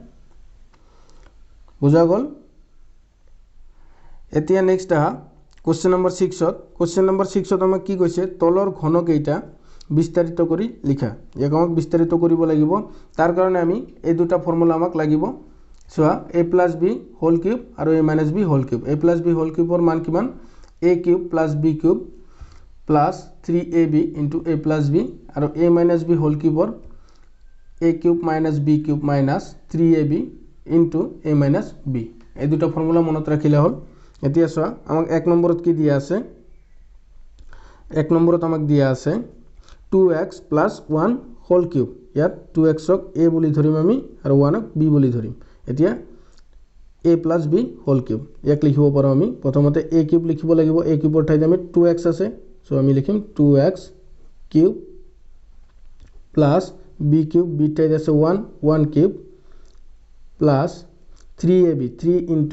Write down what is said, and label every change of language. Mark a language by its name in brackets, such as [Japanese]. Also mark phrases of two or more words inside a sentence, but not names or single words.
[Assamese] বুজা গল এতিয়া [English] next question number [Assamese] 6 ত [English] question number [Assamese] 6 ত আমাক কি কৈছে তলৰ ঘন কেইটা বিস্তারিত কৰি লিখা ইয়াক আমাক বিস্তারিত কৰিব লাগিব তাৰ কাৰণে আমি এই দুটা ফৰ্মুলা আমাক লাগিব সোয়া [English] a + b whole cube [Assamese] আৰু [English] a - b whole cube a + b whole cube [Assamese] মান কিমান [English] a cube + b cube plus 3ab into a plus b [Assamese] আৰু [English] a minus b whole cube a cube minus b [Assamese] cube minus 3ab into a minus b এই দুটো ফর্মুলা মনত ৰাখিলে হ'ল এতিয়া চোৱা আমাক এক নম্বৰত কি দিয়া আছে এক নম্বৰত আমাক দিয়া আছে [English] 2x plus 1 whole cube [Assamese] ইয়াত 2x ক a বুলি ধৰিম আমি আৰু 1 ক b বুলি ধৰিম এতিয়া [English] a plus b whole cube [Assamese] ইয়াক লিখিব পাৰো আমি প্ৰথমতে [English] a cube [Assamese] লিখিব লাগিব a কিউবৰ ঠাইত আমি 2x আছে সো আমি লিখিম [English] 2x cube plus b cube [Assamese] b ঠাইত আছে [English] 1 cube plus 3ab 3 into